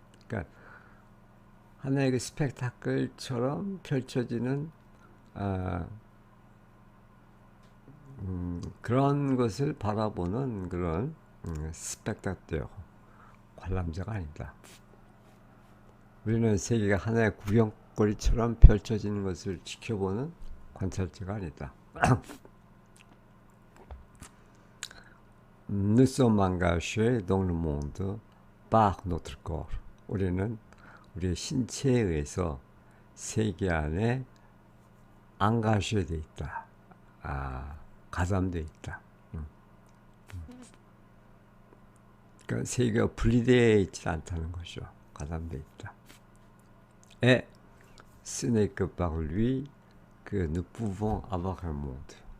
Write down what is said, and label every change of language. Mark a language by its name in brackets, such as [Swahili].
[Korean] 그러니까 하나의 그 스펙타클처럼 펼쳐지는 그런 것을 바라보는 그런 스펙타teur 관람자가 아니다. 우리는 세계가 하나의 구경거리처럼 펼쳐지는 것을 지켜보는 관찰자가 아니다. [French] Nous sommes engagés dans le monde par notre corps. [Korean] 우리는 우리의 신체에 의해서 세계 안에 engagé 돼 있다. 가담돼 있다. 그러니까 세계가 분리되어 있지 않다는 것이죠. 가담돼 있다. [French] Et ce n'est que par lui que nous pouvons avoir un monde.